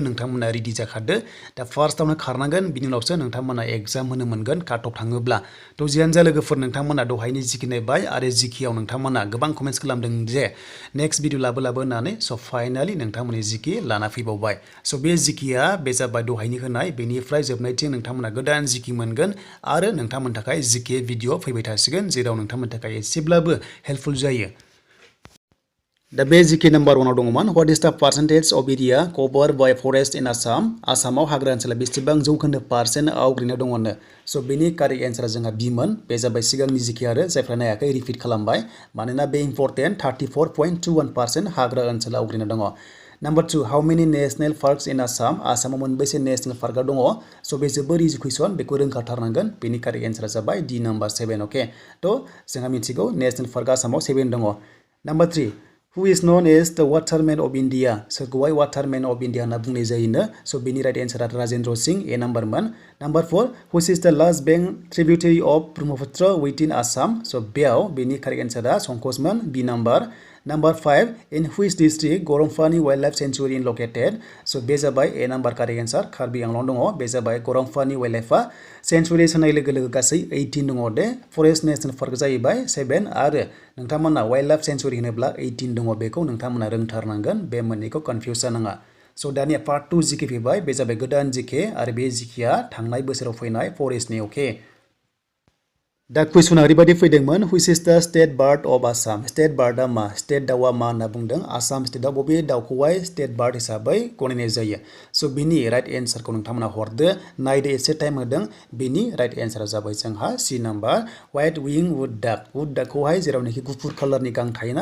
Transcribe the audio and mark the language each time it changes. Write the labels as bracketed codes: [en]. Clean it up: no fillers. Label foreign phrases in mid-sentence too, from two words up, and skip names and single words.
[brx] नोंथांमोना रेडि जाखादो दा फार्स्टआवनो खारनांगोन बिनि उनावसो नोंथांमोना एग्जाम होनो मोनगोन [en] cut off [brx] थाङोब्ला थ' जियानो जा लोगोफोर नोंथांमोना दहायनि जिके नायबाय आरो जिकेआव नोंथांमोना गोबां कमेन्ट्स खालामदों जे [en] next video [brx] लाबो होननानै स' फाइनालि नोंथांमोननि जिके लाना फैबावबाय स' बे जिकेआ बे जाबाय दहायनि होनाय बेनिफ्राय जोबनायथिं नोंथांमोना गोदान जिके मोनगोन आरो नोंथांमोननि थाखाय जिके भिडिअ फैबाय थासिगोन जेराव नोंथांमोननि थाखाय एसेब्लाबो हेल्पफुल जायो दा बे जिके नाम्बार 1 आव दङमोन [en] what is the percentage of area cover by forest in Assam [brx] आसामाव हाग्रा ओनसोला बेसेबां जौखोन्दो पार्सेन्ट आवग्रिना दङनो स' बेनि [en] correct answer [brx] जोंहा बिमोन बे जाबाय सिगांनि जिके आरो जायफ्रा नायाखै रिपिट खालामबाय मानोना बे इम्परटेन्ट 34.21% हाग्रा ओनसोला आवग्रिना दङ [en] Number 2, how many national parks in Assam? [brx] आसामाव मोनबेसे [en] national park [brx] दङ स' बे जोबोर [en] easy question [brx] बेखौ रोंखाथारनांगोन बेनि [en] correct answer [brx] जाबाय [en] D number [brx] 7 अके थ' जोंहा मिथिगौ [en] national park [brx] आसामाव 7 दङ [en] Number 3, who is known as the waterman of India? [brx] सोरखौहाय [en] waterman of India [brx] होनना बुंनाय जायोनो स' बेनि [en] right answer [brx] राजेन्द्र सिंह [en] A number Number 4, which is the last bank tributary of Brahmaputra within Assam? [brx] स' बेयाव बेनि [en] correct answer [brx] संकसमोन [en] B number Number 5, in which district Gr.IV Wildlife Sanctuary is located? [brx] So बे जाबाय [en] A number correct answer [brx] कार्बि आंलं दङ बे जाबाय Gr.IV Wildlife Sanctuary होनाय लोगो लोगो गासै 18 दङ दे फरेस्ट [en] national park [brx] जाहैबाय 7 आरो नोंथांमोना [en] wildlife sanctuary [brx] होनोब्ला 18 दङ बेखौ नोंथांमोना रोंथारनांगोन बे मोननैखौ कन्फ्युज जानाङा स' दानिया पार्ट 2 जिके फैबाय बे जाबाय गोदान जिके आरो बे जिकेआ थांनाय बोसोराव फैनाय फरेस्टनि अके दा कुइसना ओरैबायदि फैदोंमोन [en] which is the state bird of Assam state bird [brx] मा स्टेट दाउआ मा होनना बुंदों आसाम स्टेटआव बबे दाउखौहाय [en] state bird [brx] हिसाबै गनायनाय जायो स' बिनि राइट एन्सारखौ नोंथांमोना हरदो नायदो एसे टाइम होदों बिनि [en] right answer [brx] जाबाय जोंहा [en] C number white wing wood duck [brx] जेरावनाखि गुफुर कालारनि गां थायोना